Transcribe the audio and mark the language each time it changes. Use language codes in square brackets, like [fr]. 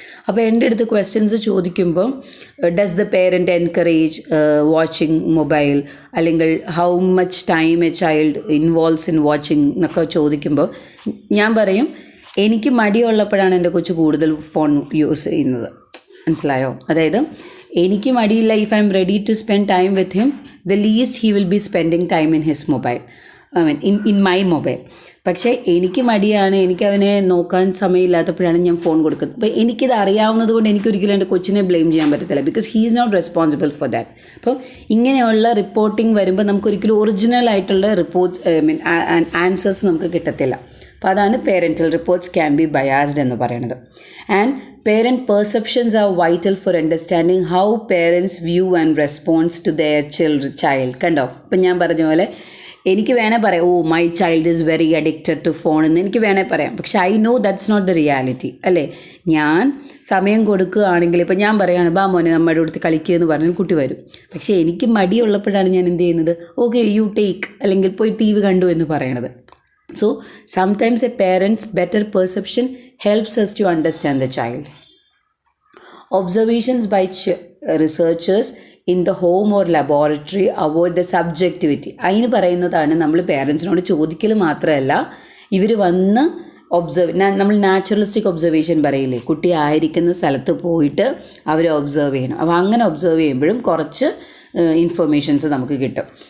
[ml] അപ്പോൾ എൻ്റെ അടുത്ത് ക്വസ്റ്റ്യൻസ് ചോദിക്കുമ്പോൾ [en] does the parent encourage watching mobile, [ml] അല്ലെങ്കിൽ [en] how much time a child involves in watching [ml] എന്നൊക്കെ ചോദിക്കുമ്പോൾ ഞാൻ പറയും എനിക്ക് മടിയുള്ളപ്പോഴാണ് എൻ്റെ കൊച്ചു കൂടുതൽ ഫോൺ യൂസ് ചെയ്യുന്നത്. മനസ്സിലായോ? അതായത് എനിക്ക് മടിയില്ല, [en] If I'm ready to spend time with him, the least he will be spending time in his mobile, in my mobile. [ml] പക്ഷേ എനിക്ക് മടിയാണ്, എനിക്കവനെ നോക്കാൻ സമയമില്ലാത്തപ്പോഴാണ് ഞാൻ ഫോൺ കൊടുക്കുന്നത്. അപ്പോൾ എനിക്കിത് അറിയാവുന്നത് കൊണ്ട് എനിക്കൊരിക്കലും എൻ്റെ കൊച്ചിനെ ബ്ലെയിം ചെയ്യാൻ പറ്റത്തില്ല, [en] Because he is not responsible for that. [ml] അപ്പോൾ ഇങ്ങനെയുള്ള റിപ്പോർട്ടിംഗ് വരുമ്പോൾ നമുക്കൊരിക്കലും ഒറിജിനൽ ആയിട്ടുള്ള റിപ്പോർട്ട്സ് ആൻസേഴ്സ് നമുക്ക് കിട്ടത്തില്ല. അപ്പോൾ അതാണ് പേരൻറ്റൽ റിപ്പോർട്ട്സ് [en] can be biased [ml] എന്ന് പറയുന്നത്. [en] And parent perceptions are vital for understanding how parents view and respond to their child. [ml] കണ്ടോ? ഇപ്പം ഞാൻ പറഞ്ഞ പോലെ എനിക്ക് വേണേൽ പറയാം [en] my child is very addicted to phone [ml] എന്ന് എനിക്ക് വേണേൽ പറയാം. പക്ഷേ [en] I know that's not the reality, [ml] അല്ലേ? ഞാൻ സമയം കൊടുക്കുകയാണെങ്കിൽ ഇപ്പം ഞാൻ പറയുകയാണ് ബാ മോനെ നമ്മുടെ അടുത്ത് കളിക്കുക എന്ന് പറഞ്ഞാൽ കുട്ടി വരും. പക്ഷേ എനിക്ക് മടിയുള്ളപ്പോഴാണ് ഞാൻ എന്ത് ചെയ്യുന്നത്, [en] okay you take, [ml] അല്ലെങ്കിൽ പോയി TV കണ്ടു എന്ന് പറയണത്. [en] So sometimes a parent's better perception helps us to understand the child. Observations by researchers in the home or laboratory avoid the subjectivity. [ml] അതിന് പറയുന്നതാണ് നമ്മൾ പേരൻസിനോട് ചോദിക്കൽ മാത്രമല്ല, ഇവർ വന്ന് നമ്മൾ നാച്ചുറലിസ്റ്റിക് ഒബ്സർവേഷൻ പറയില്ലേ, കുട്ടി ആയിരിക്കുന്ന സ്ഥലത്ത് പോയിട്ട് അവരെ ഒബ്സർവ് ചെയ്യണം. അപ്പോൾ അങ്ങനെ ഒബ്സർവ് ചെയ്യുമ്പോഴും കുറച്ച് ഇൻഫർമേഷൻസ് നമുക്ക് കിട്ടും.